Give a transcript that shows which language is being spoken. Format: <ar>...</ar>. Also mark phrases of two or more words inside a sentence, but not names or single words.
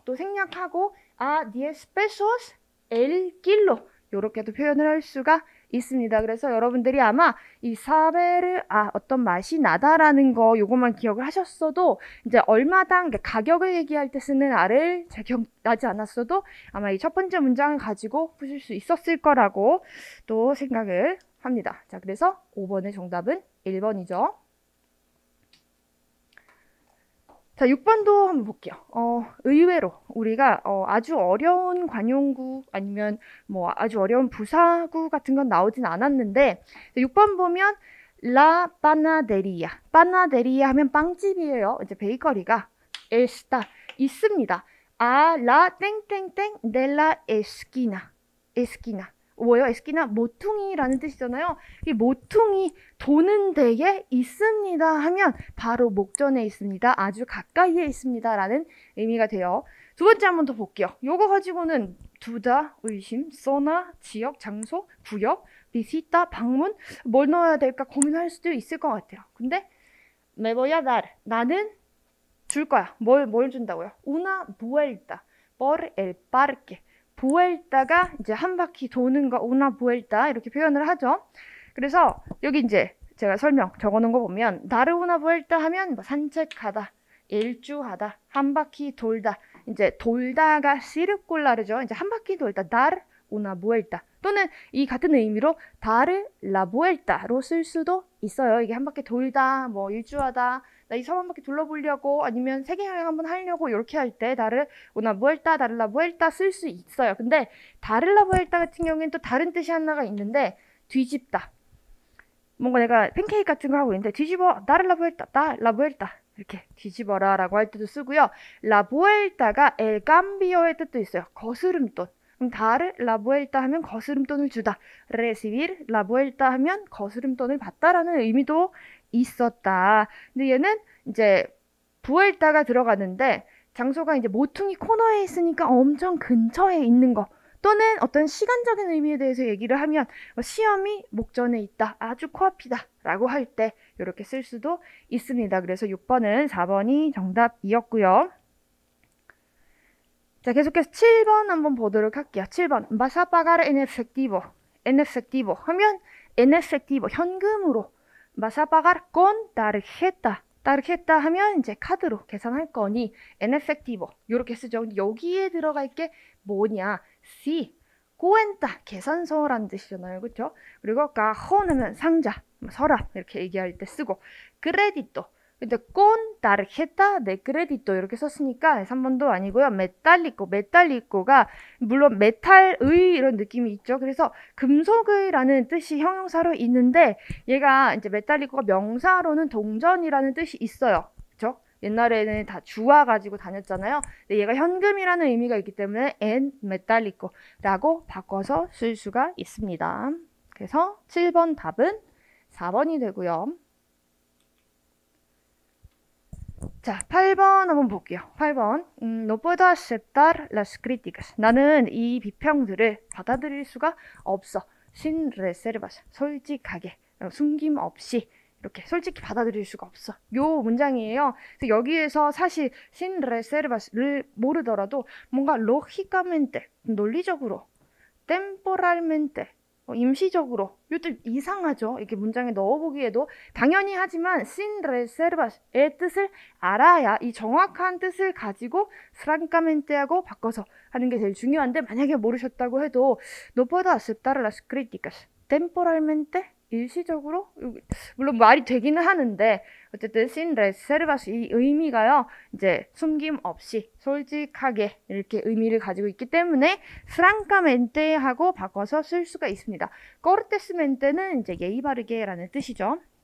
<ko>또 생략하고</ko> <es>a 10 pesos el kilo.</es> <ko>요렇게도 표현을 할 수가 있습니다. 그래서 여러분들이 아마 이 사베르 어떤 맛이 나다라는 거 요것만 기억을 하셨어도 이제 얼마당 가격을 얘기할 때 쓰는 아를 잘 기억나지 않았어도 아마 이 첫 번째 문장을 가지고 푸실 수 있었을 거라고 또 생각을 합니다. 자, 그래서 5번의 정답은 1번이죠. 자, 6번도 한번 볼게요. 의외로 우리가 아주 어려운 관용구 아니면 뭐 아주 어려운 부사구 같은 건 나오진 않았는데 6번 보면</ko> <es>La panadería.</es> <ko>panadería 하면 빵집이에요. 이제 베이커리가 está 있습니다.</ko> <es>la 땡땡땡 de la esquina. esquina.</es> <ko>뭐예요? 에스키나 모퉁이라는 뜻이잖아요. 이 모퉁이 도는 데에 있습니다 하면 바로 목전에 있습니다. 아주 가까이에 있습니다 라는 의미가 돼요. 두 번째 한번 더 볼게요. 요거 가지고는 두다, 의심, 써나, 지역, 장소, 구역, 비시타, 방문 뭘 넣어야 될까 고민할 수도 있을 것 같아요.</ko> <es>근데 me voy a dar.</es> <ko>나는 줄 거야. 뭘 준다고요?</ko> <es>Una vuelta por el parque.</es> <ko>부엘타가 이제 한 바퀴 도는 거,</ko> <es>una vuelta</es> <ko>이렇게 표현을 하죠. 그래서 여기 이제 제가 설명 적어놓은 거 보면</ko> <es>dar una vuelta</es> <ko>하면 뭐 산책하다, 일주하다, 한 바퀴 돌다. 이제 돌다가 시르꼴라르죠. 이제 한 바퀴 돌다,</ko> <es>dar una vuelta</es> <ko>또는 이 같은 의미로</ko> <es>dar la vuelta</es> <ko>로 쓸 수도 있어요. 이게 한 바퀴 돌다, 뭐 일주하다, 나 이 섬 한 바퀴 둘러보려고 아니면 세계 여행 한번 하려고 이렇게 할 때</ko> <es>dar una vuelta, dar la vuelta</es> <ko>쓸 수 있어요. 근데</ko> <es>dar la vuelta</es> <ko>같은 경우에는 또 다른 뜻이 하나가 있는데 뒤집다. 뭔가 내가 팬케이크 같은 거 하고 있는데 뒤집어,</ko> <es>dar la vuelta, dar la vuelta</es> <ko>이렇게 뒤집어라 라고 할 때도 쓰고요.</ko> <es>la vuelta</es> <ko>가</ko> <es>el cambio</es> <ko>의 뜻도 있어요. 거스름돈. 그럼</ko> <es>dar la vuelta</es> <ko>하면 거스름돈을 주다.</ko> <es>recibir la vuelta</es> <ko>하면 거스름돈을 받다라는 의미도 있었다. 근데 얘는 이제</ko> <es>vuelta가</es> <ko>들어가는데 장소가 이제 모퉁이 코너에 있으니까 엄청 근처에 있는 거. 또는 어떤 시간적인 의미에 대해서 얘기를 하면 시험이 목전에 있다, 아주 코앞이다 라고 할 때 이렇게 쓸 수도 있습니다. 그래서 6번은 4번이 정답이었고요. 자, 계속해서 7번 한번 보도록 할게요.</ko> <es>7번 vas a pagar en efectivo, en efectivo 하면 en efectivo, 현금으로 vas a pagar con tarjeta, tarjeta</es> <ko>하면 이제 카드로 계산할 거니</ko> <es>en efectivo</es> <ko>이렇게 쓰죠. 근데 여기에 들어갈 게 뭐냐?</ko> <es>sí, cuenta,</es> <ko>계산서라는 뜻이잖아요. 그렇죠? 그리고 cajón 하면 상자, 서랍 이렇게 얘기할 때 쓰고 crédito, 근데</ko> <es>con tarjeta de crédito</es> <ko>이렇게 썼으니까 3번도 아니고요.</ko> <es>metálico,</es> <ko>metálico가 물론 메탈의 이런 느낌이 있죠. 그래서 금속의라는 뜻이 형용사로 있는데 얘가 이제 메탈리코가 명사로는 동전이라는 뜻이 있어요. 그렇죠? 옛날에는 다 주워 가지고 다녔잖아요. 근데 얘가 현금이라는 의미가 있기 때문에</ko> <es>en metálico</es> <ko>라고 바꿔서 쓸 수가 있습니다. 그래서 7번 답은 4번이 되고요. 자, 8번 한번 볼게요. 8번.</ko> <es>No puedo aceptar las críticas.</es> <ko>나는 이 비평들을 받아들일 수가 없어.</ko> <es>sin reservas.</es> <ko>솔직하게, 숨김없이 이렇게 솔직히 받아들일 수가 없어. 요 문장이에요. 그래서 여기에서 사실</ko> <es>sin reservas</es> <ko>를 모르더라도 뭔가 lógicamente, 논리적으로, temporalmente, 임시적으로 이것도 이상하죠. 이렇게 문장에 넣어보기에도 당연히 하지만</ko> <es>sin reservas</es> <ko>의 뜻을 알아야 이 정확한 뜻을 가지고 francamente하고 바꿔서 하는 게 제일 중요한데 만약에 모르셨다고 해도</ko> <es>no puedo aceptar las críticas temporalmente</es> <ko>일시적으로 물론 말이 되기는 하는데 어쨌든</ko> <es>sin reservas</es> <ko>이 의미가요 이제 숨김 없이 솔직하게 이렇게 의미를 가지고 있기 때문에 francamente 하고 바꿔서 쓸 수가 있습니다. cortésmente는 이제 예의 바르게라는 뜻이죠.</ko>